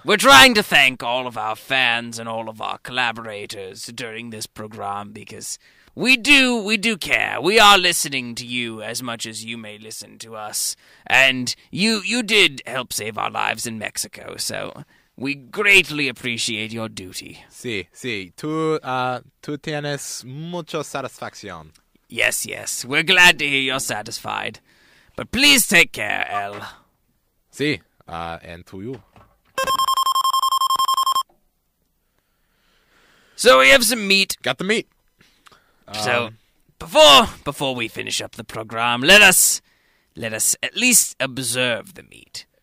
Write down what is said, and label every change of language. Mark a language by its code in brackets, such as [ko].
[en] We're trying to thank all of our fans and all of our collaborators during this program because we do care. We are listening to you as much as you may listen to us, and you did help save our lives in Mexico, so... We greatly appreciate your duty. [es] Sí. Tú tienes mucha satisfacción. [en] Yes. We're glad to hear you're satisfied. But please take care, El. [es] Sí, [en] and to you. So we have some meat. Got the meat. So before we finish up the program, let us at least observe the meat.